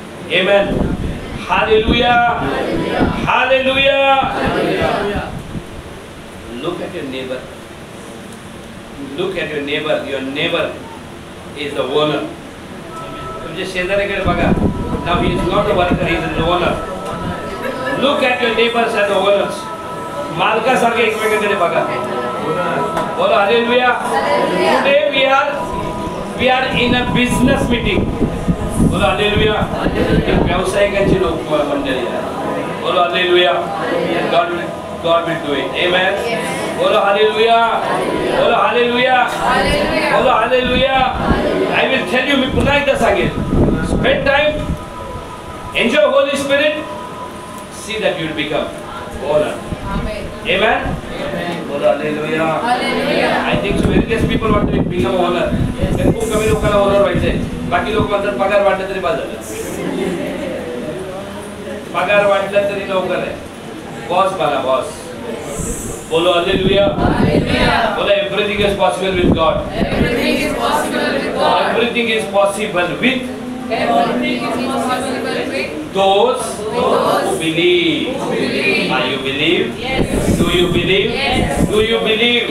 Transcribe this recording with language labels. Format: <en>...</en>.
<en>Amen. Hallelujah. Hallelujah. Hallelujah. Look at your neighbor. Look at your neighbor. Your neighbor is the owner.</en> <mr>तुमचे शेजाऱ्याकडे बघा.</mr> <en>Now he is not a worker, he is the owner. Look at your neighbors as the owners.</en> <mr>मालकासारखे एकमेकांकडे बघा.</mr> <hi>बोलो hallelujah.</hi> <en>Today we are in a business meeting.</en> <hi>बोलो hallelujah.</hi> <mr>एक व्यावसायिकांची लोक मंडळी आहे.</mr> <hi>बोलो hallelujah.</hi> <mr>God</mr> <en>God will do it. Amen.</en> <hi>Bolo hallelujah. Bolo hallelujah. Bolo hallelujah.</hi> <en>I will tell you,</en> <mr>मी पुन्हा एकदा सांगेन.</mr> <en>Spend time. Enjoy Holy Spirit. See that you will become honor. Amen.</en> <hi>Bolo hallelujah.</hi> <en>I think so very less people want to become honor.</en> <mr>खूप कमी लोकांना honor व्हायचंय. बाकी लोक म्हणतात पगार वाढला तरी बस झालं. पगार वाढला तरी लवकर आहे. बॉस बना बॉस.</mr> <hi>बोलो hallelujah. बोलो</hi> <en>everything is possible with God. Everything is possible with God. Everything is possible with Everything is possible with those who believe. Are you believe? Yes. Do you believe? Yes. Do you believe?</en>